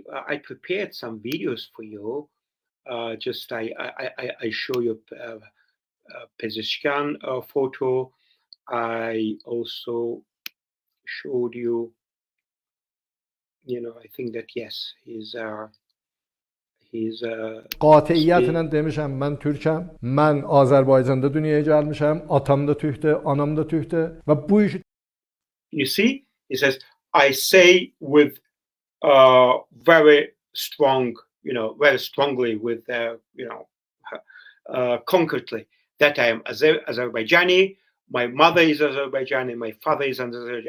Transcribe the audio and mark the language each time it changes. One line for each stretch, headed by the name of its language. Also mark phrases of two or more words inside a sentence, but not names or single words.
English: I prepared some videos for you. Just I show you Pezeshkian photo. I also showed you. I think that yes, he's
Azerbaijani: Qatiyyətlə demişəm mən türkəm. Mən Azərbaycanda dünyaya gəlmişəm. Atam da türkdür, anam da türkdür və bu işi
English: You see, he says, I say with very strong, very strongly with, concretely that I am Azerbaijani. My mother is Azerbaijani. My father is Azerbaijani.